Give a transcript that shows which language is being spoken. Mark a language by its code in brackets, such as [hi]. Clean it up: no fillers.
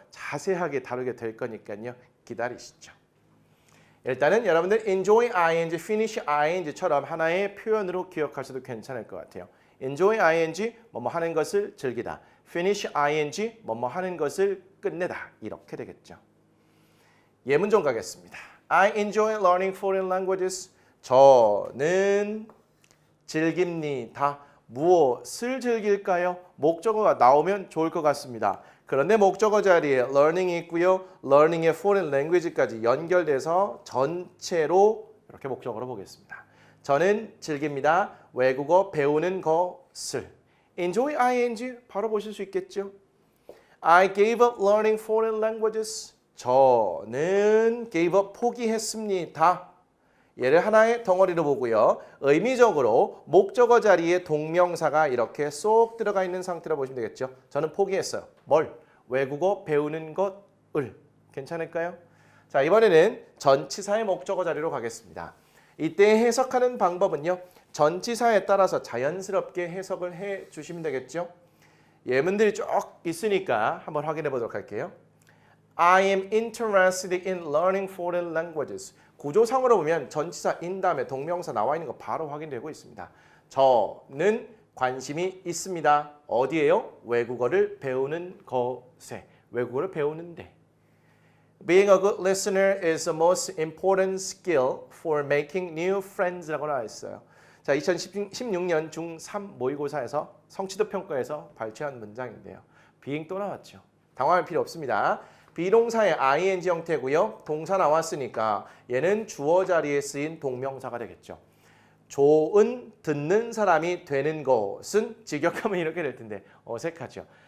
[ko] 자세하게 다루게 될 거니까요. 기다리시죠. 일단은 여러분들 enjoy ing, finish ing처럼 하나의 표현으로 기억하셔도 괜찮을 것 같아요. enjoy ing 뭐뭐 하는 것을 즐기다. finish ing 뭐뭐 하는 것을 끝내다. 이렇게 되겠죠. 예문 좀 가겠습니다. [en] I enjoy learning foreign languages. [ko] 저는 즐깁니다. 무엇을 즐길까요? 목적어가 나오면 좋을 것 같습니다. 그런데 목적어 자리에 learning이 있고요. learning의 foreign language까지 연결돼서 전체로 이렇게 목적어로 보겠습니다. 저는 즐깁니다. 외국어 배우는 것을. enjoy ing 바로 보실 수 있겠죠? [en] I gave up learning foreign languages. [ko] 저는 gave up 포기했습니다. 얘를 하나의 덩어리로 보고요. 의미적으로 목적어 자리에 동명사가 이렇게 쏙 들어가 있는 상태로 보시면 되겠죠. 저는 포기했어요. 뭘? 외국어 배우는 것을. 괜찮을까요? 자, 이번에는 전치사의 목적어 자리로 가겠습니다. 이때 해석하는 방법은요. 전치사에 따라서 자연스럽게 해석을 해 주시면 되겠죠. 예문들이 쭉 있으니까 한번 확인해 보도록 할게요. [en] I am interested in learning foreign languages. [ko] 구조상으로 보면 전치사 in 다음에 동명사 나와 있는 거 바로 확인되고 있습니다. 저는 관심이 있습니다. 어디에요? 외국어를 배우는 것에. 외국어를 배우는데. [en] Being a good listener is the most important skill for making new friends라고 [ko] 나와 있어요. 자, 2016년 중3 모의고사에서 성취도 평가에서 발췌한 문장인데요. being 또 나왔죠. 당황할 필요 없습니다. 비동사의 ing 형태고요. 동사 나왔으니까 얘는 주어 자리에 쓰인 동명사가 되겠죠. 좋은 듣는 사람이 되는 것은 직역하면 이렇게 될 텐데 어색하죠.